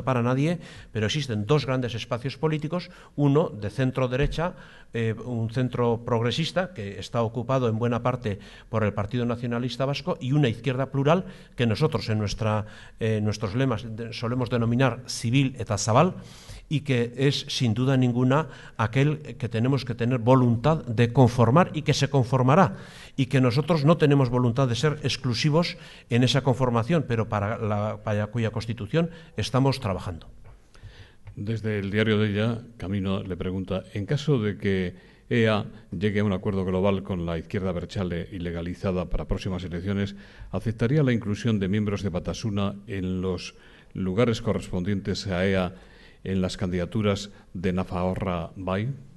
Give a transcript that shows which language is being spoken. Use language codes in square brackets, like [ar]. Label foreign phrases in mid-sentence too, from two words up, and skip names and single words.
[es] para nadie, pero existen dos grandes espacios políticos, uno de centro-derecha, un centro progresista, que está ocupado en buena parte por el Partido Nacionalista Vasco, y una izquierda plural, que nosotros en nuestros lemas solemos denominar [eu] civil eta zabal, [es] y que es sin duda ninguna aquel que tenemos que tener voluntad de conformar y que se conformará, y que nosotros no tenemos voluntad de ser exclusivos en esa conformación, pero para cuya constitución estamos trabajando. Desde el diario de ella, Camino le pregunta, en caso de que EA llegue a un acuerdo global con la izquierda abertzale y legalizada para próximas elecciones, ¿aceptaría la inclusión de miembros de Batasuna en los lugares correspondientes a EA en las candidaturas de Nafarroa Bai?